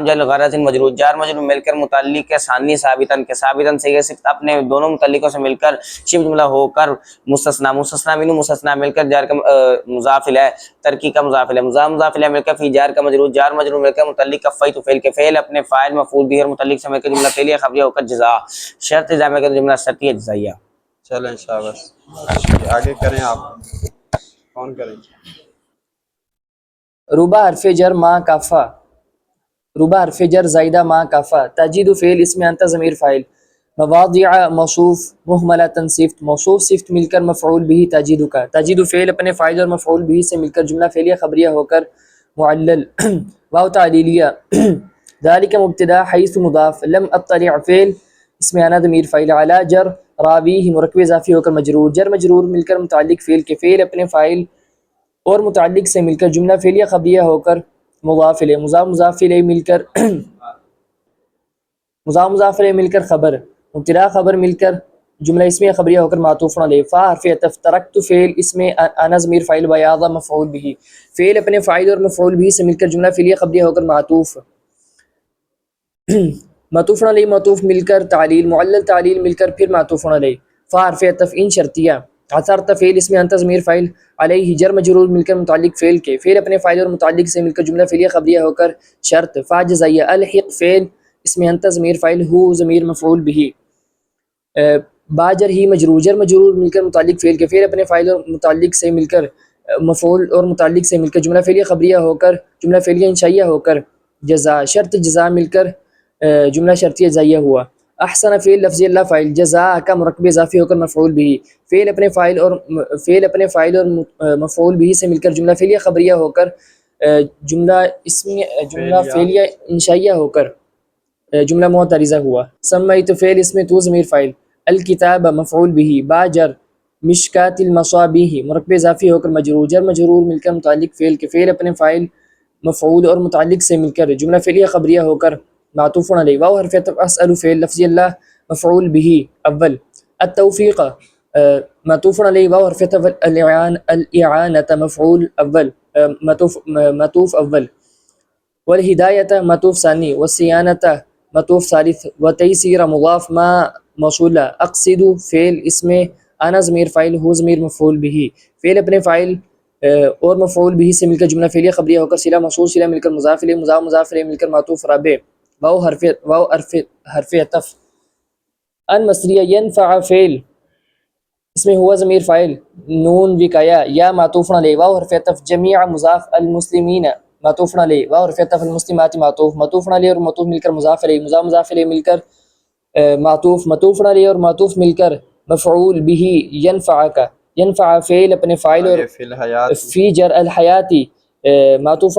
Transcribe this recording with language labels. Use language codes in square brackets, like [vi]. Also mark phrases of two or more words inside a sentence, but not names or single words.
[ur] جل غرض مجرور، جار مجرور مل کر متعلق ثانی ثابتاً کے، ثابتاً صیغہ صفت اپنے دونوں متعلقوں سے مل کر شبہ جملہ ہو کر مستثنی، مستثنی منہ مستثنی مل کر جار کا مضاف الیہ ترکیب کا مضاف الیہ، مضاف الیہ مل کر فی جار کا مجرور، جار مجرور مل کر متعلق کفیت فعل کے، فعل اپنے فاعل مفعول بھی اور متعلق سے مل کر جملہ فعلیہ خبریہ ہو کر جزا، شرط جزا مل کر جملہ شرطیہ جزائیہ۔ چلیں شاباش، آگے کریں آپ، کون کریں؟ ربا حرف جر ما کافا، ربا حرف جر زائدہ ما کافا، تجید فعل اسم انت ضمیر فاعل، مواضع موصوف مہملۃ صفت، موصوف صفت مل کر مفعول بھی تجید کا، تجید فعل اپنے فاعل اور مفعول بھی سے مل کر جملہ فعلیہ خبریہ ہو کر معلل، واو تعلیلیہ، ذالک مبتدا حیث مضاف، [ar] لم اطلع [ur] فعل اسم انا ضمیر فاعل، علی جر راویہ مرکب اضافی ہو کر مجرور، جر مجرور مل کر متعلق فعل کے، فعل اپنے فاعل اور متعلق سے مل کر جملہ فعلیہ خبریہ ہو کر مضاف الیہ، مضاف الیہ مل کر مضاف الیہ مل کر خبر، مبتدا خبر مل کر جملہ اسمیہ خبریہ ہو کر معطوف علیہ، فا حرف عطف، ترکت فعل اسم انا ضمیر فاعل بیاض مفعول به، فعل اپنے فاعل اور مفعول به سے مل کر جملہ فعلیہ خبریہ ہو کر معطوف، معطوف علیہ معطوف مل کر تعلیل، معلل تعلیل مل کر پھر معطوف علیہ، فا حرف عطف ان شرطیہ، عثرت فعل اسم انت ضمیر فاعل، علیہ جر مجرور مل کر متعلق فعل کے، فعل اپنے فاعل اور متعلق سے مل کر جملہ فعلیہ خبریہ ہو کر شرط، فا جزائیہ، الحق فعل اسم انت ضمیر فاعل، ہو ضمیر مفعول به، با جر ہی مجرور، جر مجرور مل کر متعلق فعل کے، فعل اپنے فاعل اور متعلق سے مل کر مفعول اور متعلق سے مل کر جملہ فعلیہ خبریہ ہو کر جملہ فعلیہ انشائیہ ہو کر جزا، شرط جزا مل کر جملہ شرطیہ جزائیہ ہوا، احسن فعل لفظی اللہ فاعل، جزا کا مرکب اضافی ہو کر مفعول به، فعل اپنے فاعل اور مفعول به سے مل کر جملہ فعلیہ خبریہ ہو کر جملہ فعلیہ انشائیہ ہو کر جملہ معترضہ ہوا، سمیت فعل اسم تو ضمیر فاعل، الکتاب مفعول به، با جر مشکات المصابیح مرکب اضافی ہو کر مجرور، جر مجرور مل کر متعلق فعل کے، فعل اپنے فاعل مفعول اور متعلق سے مل کر جملہ فعلیہ خبریہ ہو کر معطوف علیہ، واو حرف عطف، اسأل فعل لفظی اللہ مفعول به اول، التوفیق معطوف علیہ، واو حرف عطف، الاعانۃ مفعول اول معطوف اول، والہدایۃ معطوف ثانی، والصیانۃ معطوف ثالث، وتیسیر مضاف ما موصولہ، اقصد فعل اسم انا ضمیر فاعل، ہو ضمیر مفعول به، فعل اپنے فاعل اور مفعول به سے مل کر جملہ فعلیہ خبریہ ہو کر صلہ موصول، صلہ مل کر مضاف الیہ، مضاف الیہ مل کر معطوف رابع، واو حرف عطف، ان مصریہ، ینفع فعل اسم ہوا ضمیر فاعل، نون وقایا، یا معطوف علیہ، واو حرف عطف، جمیع مضاف، المسلمین معطوف علیہ، واو حرف عطف، المسلمات معطوف علیہ اور معطوف مل کر مضاف الیہ، مضاف الیہ مل کر معطوف علیہ اور معطوف مل کر مفعول به، ینفع کا، ینفع فعل اپنے فاعل اور فی جر الحیاتی معطوف